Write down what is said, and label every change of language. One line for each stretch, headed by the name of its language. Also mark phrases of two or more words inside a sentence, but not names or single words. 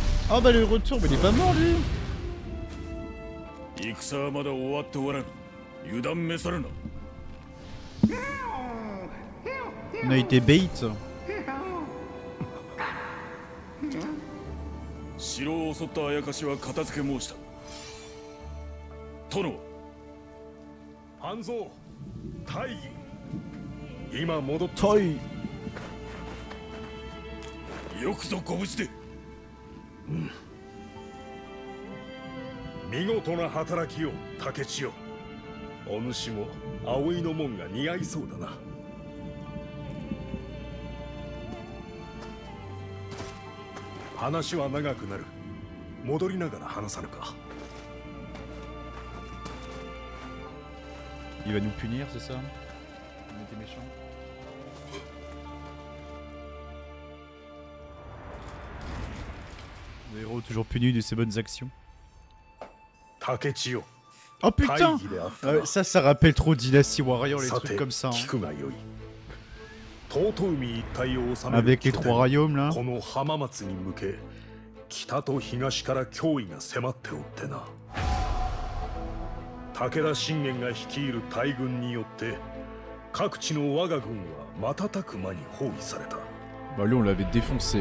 French: Oh bah le retour, mais il est pas mort lui.
Japanese: 戦はまだ終わっておらぬ。油断めさるな。
French: On a été bait.
Japanese: 城を襲ったあやかしは片付け申した。殿。半蔵大義今戻ったトイ。よくぞご無事で。見事な働きを竹千代。お主も葵の門が似合いそうだな。話は長くなる。戻りながら話さぬか。
French: Il va nous punir, c'est ça? On était méchants. Le héros toujours puni de ses bonnes actions.
Japanese: 竹千代
French: Oh
Japanese: 大
French: putain!
Japanese: 義であったな。
French: Ça rappelle trop Dynasty Warrior, les
Japanese: さ
French: trucs
Japanese: て
French: comme ça. Hein.
Japanese: 聞くがよい。遠海一帯を治める
French: Avec les trois royaumes là.
Japanese: この浜松に向け北と東から脅威が迫っておってな。武田信玄が率いる大軍によって各地の我が軍は瞬く間に包囲された。
French: Bah lui on l'avait défoncé.